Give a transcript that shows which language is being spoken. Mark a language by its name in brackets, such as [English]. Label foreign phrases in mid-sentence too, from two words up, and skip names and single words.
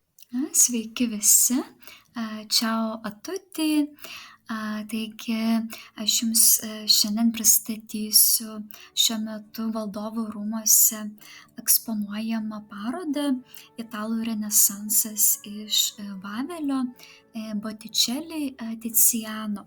[Lithuanian] Sveiki visi, [Italian] ciao a tutti. [Lithuanian] Taigi aš jums šiandien pristatysiu šiuo metu Valdovų rūmuose eksponuojamą parodą Italų renesansas iš Vavelio Botticelli Tiziano.